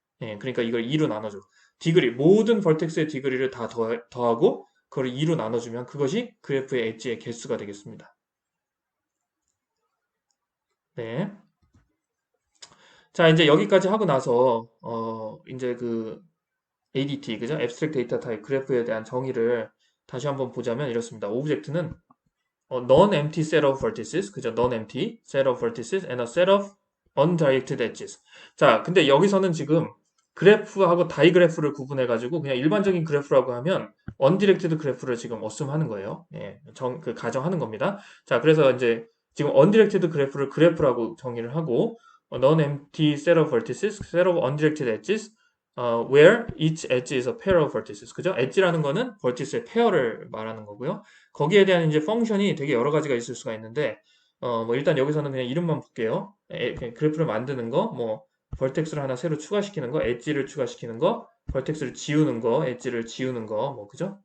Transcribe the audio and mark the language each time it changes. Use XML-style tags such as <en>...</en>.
<ko>예, 그러니까 이걸 2로 나눠줘. 모든 벌텍스의 디그리를 다 더하고 그걸 2로 나눠주면 그것이 그래프의 엣지의 개수가 되겠습니다. 네. 자, 이제 여기까지 하고 나서 이제 그 ADT, 그죠? Abstract Data Type 그래프에 대한 정의를 다시 한번 보자면 이렇습니다. 오브젝트는</ko> <en>non-empty set of vertices,</en> <ko>그죠?</ko> <en>non-empty set of vertices and a set of undirected edges.</en> <ko>자, 근데 여기서는 지금 그래프하고 다이그래프를 구분해가지고 그냥 일반적인 그래프라고 하면 undirected 그래프를 지금 어스움하는 거예요. 예, 가정하는 겁니다. 자, 그래서 이제 지금 undirected 그래프라고 정의를 하고</ko> <en>non-empty set of vertices, set of undirected edges, where each edge is a pair of vertices.</en> <ko>그죠? 엣지라는 거는 vertices의 페어를 말하는 거고요. 거기에 대한 이제 펑션이 되게 여러 가지가 있을 수가 있는데, 뭐 일단 여기서는 그냥 이름만 볼게요. 그냥 그래프를 만드는 거, 뭐 벌텍스를 하나 새로 추가시키는 거, 엣지를 추가시키는 거, 벌텍스를 지우는 거, 엣지를 지우는 거, 뭐 그죠?</ko>